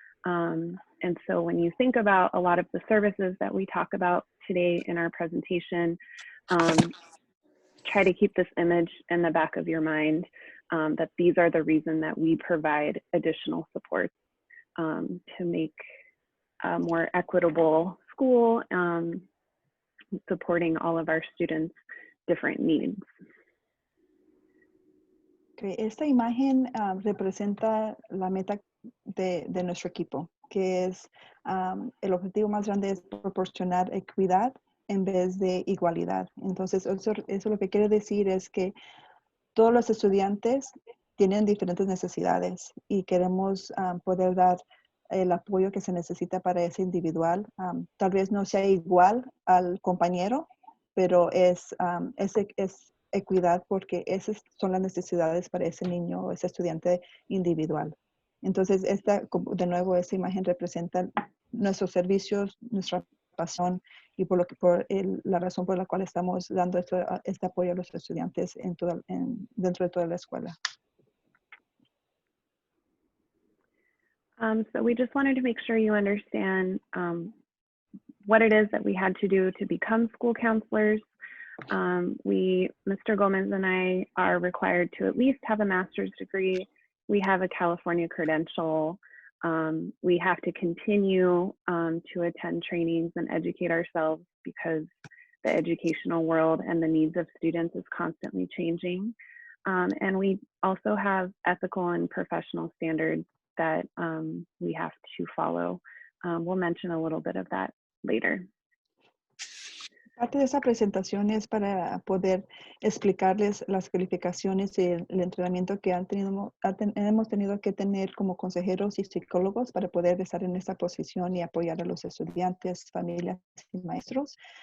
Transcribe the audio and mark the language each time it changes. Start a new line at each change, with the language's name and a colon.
English: And so when you think about a lot of the services that we talk about today in our presentation, try to keep this image in the back of your mind, that these are the reason that we provide additional support to make a more equitable school, supporting all of our students' different needs. Okay.
Spanish: Esta imagen representa la meta de nuestro equipo, que es el objetivo más grande es proporcionar equidad en vez de igualdad. Entonces, eso lo que quiere decir es que todos los estudiantes tienen diferentes necesidades y queremos poder dar el apoyo que se necesita para ese individual. Tal vez no sea igual al compañero, pero es equidad porque esas son las necesidades para ese niño o ese estudiante individual. Entonces, de nuevo, esta imagen representa nuestros servicios, nuestra pasión y la razón por la cual estamos dando este apoyo a los estudiantes dentro de toda la escuela.
English: So we just wanted to make sure you understand what it is that we had to do to become school counselors. Mr. Gomez and I are required to at least have a master's degree. We have a California credential. We have to continue to attend trainings and educate ourselves because the educational world and the needs of students is constantly changing. And we also have ethical and professional standards that we have to follow. We'll mention a little bit of that later.
Spanish: Parte de esa presentación es para poder explicarles las calificaciones y el entrenamiento que hemos tenido que tener como consejeros y psicólogos para poder estar en esta posición y apoyar a los estudiantes, familias y maestros.